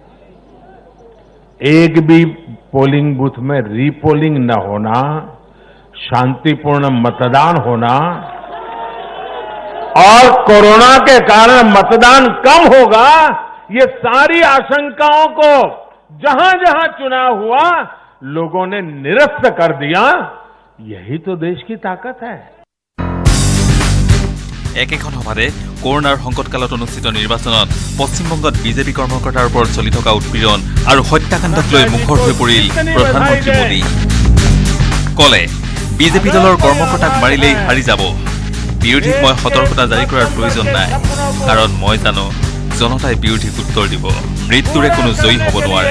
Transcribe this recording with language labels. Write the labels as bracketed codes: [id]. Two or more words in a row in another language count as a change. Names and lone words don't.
[hi] एक भी [en] polling booth [hi] में रीपोलिंग न होना, शांतिपूर्ण मतदान होना, और कोरोना के कारण मतदान कम होगा, ये सारी आशंकाओं को जहां जहां चुनाव हुआ लोगों ने निरस्त कर दिया। यही तो देश की ताकत है। [as] একেখন সভাতে কৰোনাৰ সংকটকালত অনুষ্ঠিত নিৰ্বাচনত পশ্চিমবংগত বিজেপি কৰ্মকৰ্তাৰ ওপৰত চলি থকা উৎপীড়ন আৰু হত্যাকাণ্ডক লৈ মুখৰ হৈ পৰিল প্ৰধানমন্ত্ৰী মোদী। ক'লে বিজেপি দলৰ কৰ্মকৰ্তাক মাৰিলেই হাৰি যাব, বিৰোধীক মই সতৰ্কতা জাৰি কৰাৰ প্ৰয়োজন নাই, কাৰণ মই জানো জনতাই বিৰোধীক উত্তৰ দিব, মৃত্যুৰে কোনো জয়ী হ'ব নোৱাৰে।